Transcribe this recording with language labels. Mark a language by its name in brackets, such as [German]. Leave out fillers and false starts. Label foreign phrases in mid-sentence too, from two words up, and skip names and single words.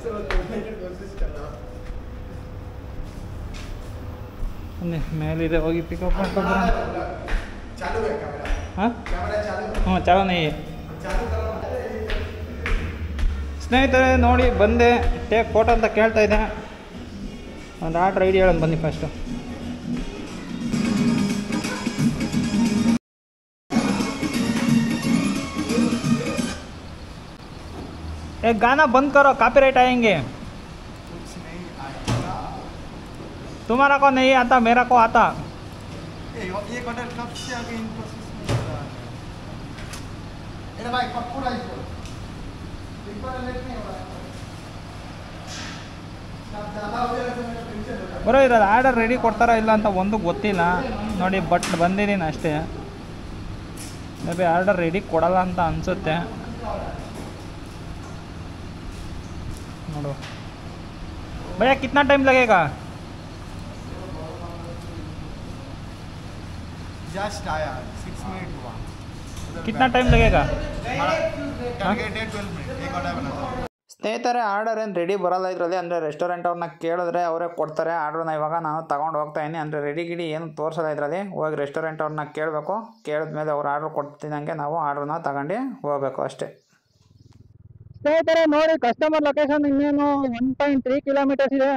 [Kannada] ಬನ್ನಿ, ಮೇಲಿದೆ, ಹೋಗಿ ಪಿಕಪ್ ಮಾಡ್ಕೊಂಡು. [Hindi] हां, हूं, चालू नई. [Kannada] ಸ್ನೇಹಿತರೆ ನೋಡಿ ಬಂದೆ. [English] take photo [Kannada] ಅಂತ ಕೇಳ್ತಾ ಇದೆ. ಒಂದು [English] order ID [Kannada] ಹೇಳೋದು ಬನ್ನಿ ಫಸ್ಟು. [Hindi] एक गाना बंद करो, कॉपीराइट आएंगे. तुम्हारा को नहीं आता, मेरा को आता. ये ऑर्डर कब से आगे [English] in process [Hindi] में चल रहा है? अरे भाई पक्का इसको एक बार लेट नहीं हो रहा है. आप ज़्यादा हो जाएगा तो मेरा टेंशन हो जाएगा. [Kannada] ಬರೋ ಇರೋದು [English] order ready [Kannada] ಕೊಡ್ತಾರಾ ಇಲ್ಲ ಅಂತ ಒಂದು ಗೊತ್ತಿಲ್ಲ ನೋಡಿ. ಬಟ್ ಬಂದಿದ್ದೀನಿ ಅಷ್ಟೇ. [English] may be order ready [Kannada] ಕೊಡಲ್ಲ ಅಂತ ಅನಿಸುತ್ತೆ. [Hindi] ನೋಡು भैया, कितना टाइम लगेगा? जस्ट आया 6 मिनट हुआ. कितना टाइम लगेगा? टारगेट है 12 मिनट. एक ऑर्डर बना था. [Kannada] ಸ್ನೇಹಿತರೆ ಆರ್ಡರ್ ಏನು ರೆಡಿ ಬರೋಲ್ಲ ಇದರಲ್ಲಿ. ಅಂದರೆ ರೆಸ್ಟೋರೆಂಟ್ ಅವ್ರನ್ನ ಕೇಳಿದ್ರೆ ಅವರೇ ಕೊಡ್ತಾರೆ ಆರ್ಡ್ರನ್ನ. ಇವಾಗ ನಾನು ತೊಗೊಂಡು ಹೋಗ್ತಾ ಇದ್ದೀನಿ. ಅಂದರೆ ರೆಡಿ ಗಿಡಿ ಏನು ತೋರಿಸಲ್ಲ ಇದರಲ್ಲಿ. ಹೋಗಿ ರೆಸ್ಟೋರೆಂಟ್ ಅವ್ರನ್ನ ಕೇಳಬೇಕು. ಕೇಳಿದ್ಮೇಲೆ ಅವ್ರು ಆರ್ಡ್ರ್ ಕೊಡ್ತಿದ್ದಂಗೆ ನಾವು ಆರ್ಡ್ರನ್ನ ತಗೊಂಡು ಹೋಗಬೇಕು ಅಷ್ಟೇ. ಸ್ನೇಹಿತರೆ ನೋಡಿ, [English] customer location [Kannada] ಇನ್ನೇನು 1.3 ಕಿಲೋಮೀಟರ್ಸ್ ಇದೆ.